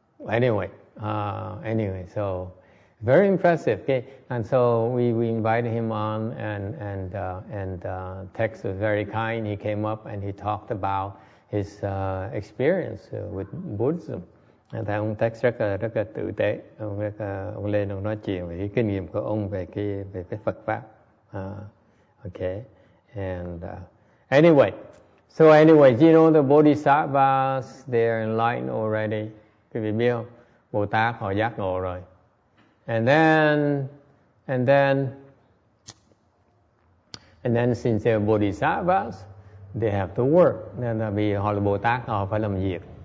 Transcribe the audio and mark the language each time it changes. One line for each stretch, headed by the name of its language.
English: Anyway, so very impressive. Okay, and so we invited him on, and Tex was very kind. He came up and he talked about his experience with Buddhism.
Vietnamese: Tại ông Tex rất là tử tế, ông lên ông nói chuyện về cái kinh nghiệm của ông về cái Phật pháp.
English: Okay, and anyway, you know the Bodhisattvas, they are enlightened already.
Vietnamese: Quý vị biết không? Bồ Tát họ giác ngộ rồi.
English: And then since they're Bodhisattvas, they have to work.
Vietnamese: Nên là vì họ là Bồ Tát, họ phải làm việc.